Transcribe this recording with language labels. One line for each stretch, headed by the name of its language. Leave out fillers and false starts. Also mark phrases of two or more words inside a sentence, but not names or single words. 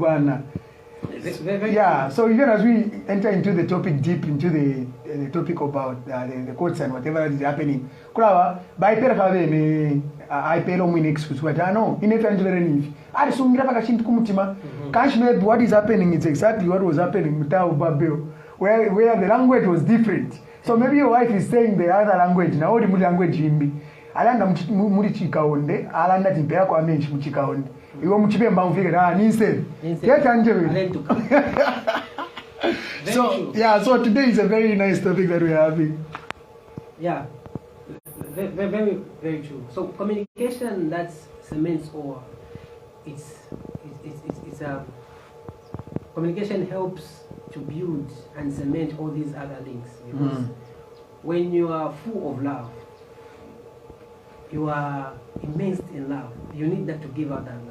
English: Yeah, so even as we enter into the topic, deep into the topic about the courts and whatever is happening, I what is happening is exactly what was happening with Tower of Babel, where the language was different. So maybe your wife is saying the other language, now the language
Kaonde: alanda muri chikaonde alanda timpera kwa menshi muchikaonde iwo muchibe mbamvike ninse
English: so yeah, so today is a very nice topic that we are having. Yeah, very, very true. So communication that cements, or it's communication helps to build and cement all these other links, because when you are full of love, you are immersed in love, you need that to give out that love.